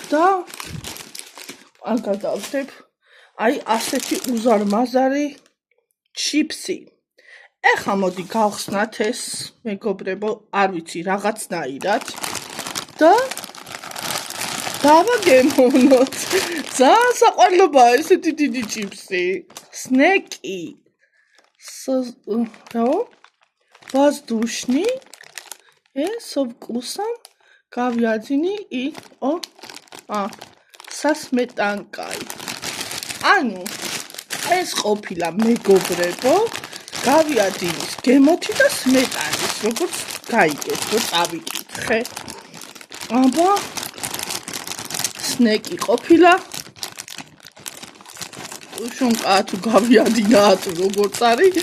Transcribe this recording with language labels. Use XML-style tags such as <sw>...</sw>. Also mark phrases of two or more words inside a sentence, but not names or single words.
<ka>და ან გადავხდებ აი ასეთი უზარმაზარი ჩიპსი. ეხლა მოდი გავხსნათ ეს, მეგობრებო, არ ვიცი რაღაცნაირად და დავაგემოვნოთ. ძალიან საყვარლობაა ესეთი დიდი ჩიპსი. სნეკი.</ka> <ru>Воздушный. Со вкусом говядины и со сметанкой.</ru> <ka>ანუ ეს ყოფილა მეგობრებო გავიადინის გემოთი და სმეტანის როგორც გაიგეთ რომ წავიკითხე. აბა სნეკი ყოფილა შონკა თუ გავიადინა თუ როგორც არის.</ka>